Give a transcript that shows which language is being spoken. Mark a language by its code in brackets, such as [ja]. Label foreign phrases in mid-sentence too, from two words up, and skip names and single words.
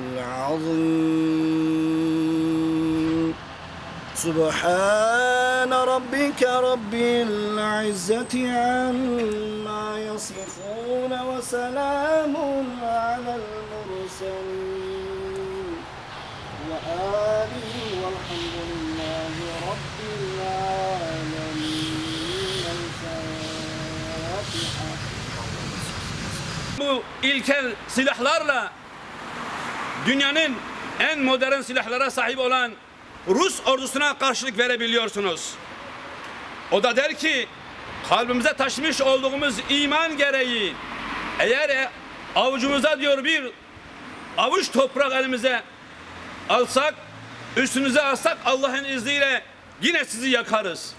[ar] العظيم سبحان ربك رب العزة عما يصفون وسلام على المرسلين وآله والحمد لله رب العالمين الفاتحة. [tr] Bu ilkel silahlarla dünyanın en modern silahlara sahip olan Rus ordusuna karşılık verebiliyorsunuz. O da der ki kalbimize taşımış olduğumuz iman gereği eğer avucumuza diyor bir avuç toprak elimize alsak üstünüze alsak Allah'ın izniyle yine sizi yakarız.